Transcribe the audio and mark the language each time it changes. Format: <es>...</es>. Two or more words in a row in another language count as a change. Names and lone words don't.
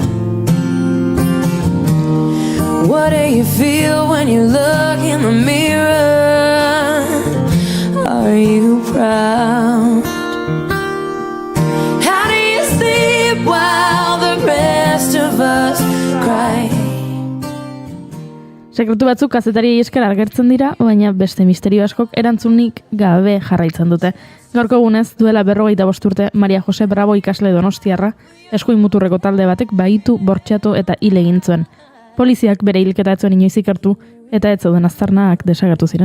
<en>What do you feel when you look in the mirror? Are you proud? How do you sleep while the rest of us cry?</en> <eu>Sekretu batzuk kazetariei esker agertzen dira, baina beste misterio askok erantzunik gabe jarraitzen dute. Gaurko egunez, duela 45 urte, Maria Jose Bravo ikasle donostiarra, eskuin muturreko talde batek bahitu, bortxatu eta hil egin zuen. Poliziak bere hilketa ez zuen inoiz ikertu, eta ez zeuden aztarnak desagertu ziren.</eu>